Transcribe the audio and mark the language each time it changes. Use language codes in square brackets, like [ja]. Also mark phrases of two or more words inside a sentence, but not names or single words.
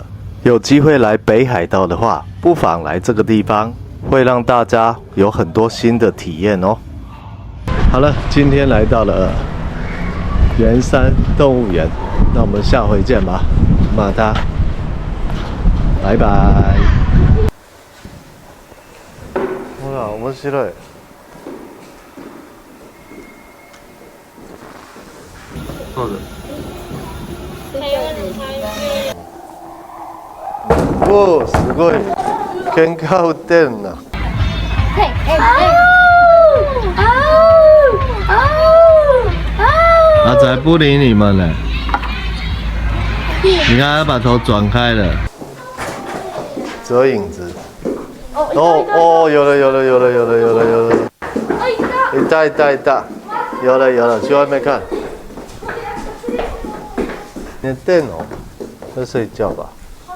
[zh] 有机会来北海道的话，不妨来这个地方，会让大家有很多新的体验哦。好了，今天来到了圆山动物园，那我们下回见吧，马达，拜拜。 [ja] ほら、面白い。そうだ。おお、すごい。喧嘩売ってんな。 [zh] 阿仔不理你们了。你看他把头转开了。折影子。哦，有了，いた。有了，去外面看。 [ja] 寝てんの？ [zh] 在睡觉吧。